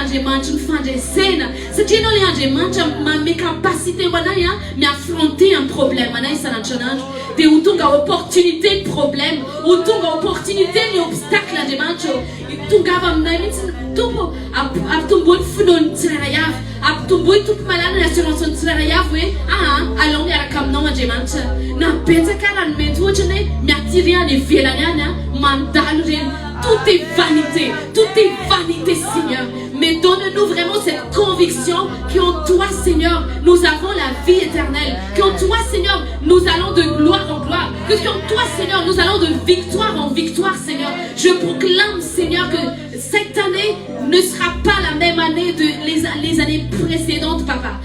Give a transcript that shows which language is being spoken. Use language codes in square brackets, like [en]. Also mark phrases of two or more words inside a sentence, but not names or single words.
[mg] Andriamanitra ny fandresena satria ianao le Andriamanitra manome capacité ho anay miaffronter [fr] un problème [mg] anay isan'andro dia ho tonga [fr] opportunité de problème, [mg] ho tonga opportunité ny obstacle Andriamanitra tongava aminay mihitsy tompo ampitomboy finoany tsirairay avy ampitomboy tompo malala ny assurance ny tsirairay avy hoe alao miaraka aminao Andriamanitra na betsaka raha ny mety ohatra ny miatiry any ivelany any mandalo reny. [fr] Tout est vanité Seigneur, mais donne-nous vraiment cette conviction qu'en toi Seigneur nous avons la vie éternelle, qu'en toi Seigneur nous allons de gloire en gloire, Que comme toi, Seigneur, nous allons de victoire en victoire, Seigneur. Je proclame, Seigneur, que cette année ne sera pas la même année de les années précédentes, Papa.